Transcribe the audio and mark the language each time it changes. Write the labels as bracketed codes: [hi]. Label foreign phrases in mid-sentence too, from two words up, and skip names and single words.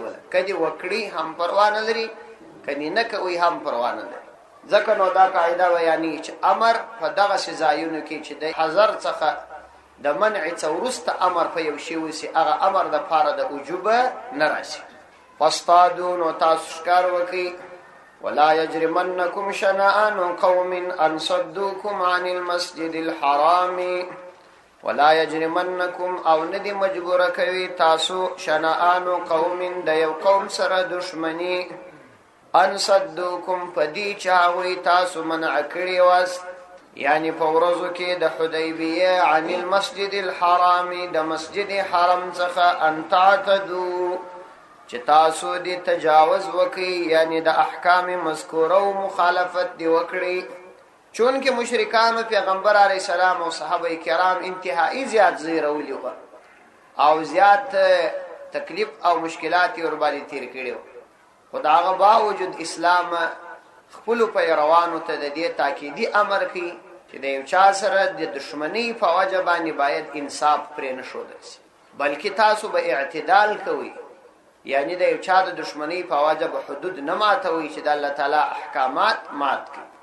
[ps] کدی وکړي هم پروا نه لري، کدی نه کوي هم پروا نه لري. ځکه نو دا قاعده بیانې چې امر په دغه ځایونو کې چې د حذر څخه د منع څخه وروسته امر په یو شی وسی، هغه امر د پاره د وجوب نه راشي. فاصطادوا، نو تاسو ښکار وکړئ. [ar] ولا يجرمنكم شنآن قوم ان صدوكم عن المسجد الحرام. ولا يجرمنكم، [ps] او ندی مجبور کوي تاسو [ar] شنآن قوم [ps] د یو قوم سره دشمنی، [ar] ان صدوکم [ps] پدی چاوی تاسو منع کړی واست، یعنی په ورځو کې د حدیبیه [ar] عن المسجد الحرام، [ps] د مسجد حرم څخه [ar] ان تعتدوا، [ps] چې تاسو دې تجاوز وکړي، یعنی د احکام مذکوره او مخالفت دی وکړي. چون کې مشرکان پیغمبر [ar] علیه السلام [ps] او صحابه کرام انتهایی زیات زیرولي و او زیات تکلیف او مشکلات ور باندې تیر کړي، خداغه باوجود اسلام خپل پیروانو ته د دې تاکیدی امر کوي چې د یو چا سره د دشمنی په وجه باندې باید انصاف پرې نه شودل شي، بلکې تاسو به اعتدال کوئ، یعنی د یو چا د دشمنی په وجه به حدود نه ماتوي چې د الله تعالی احکامات مات کړي.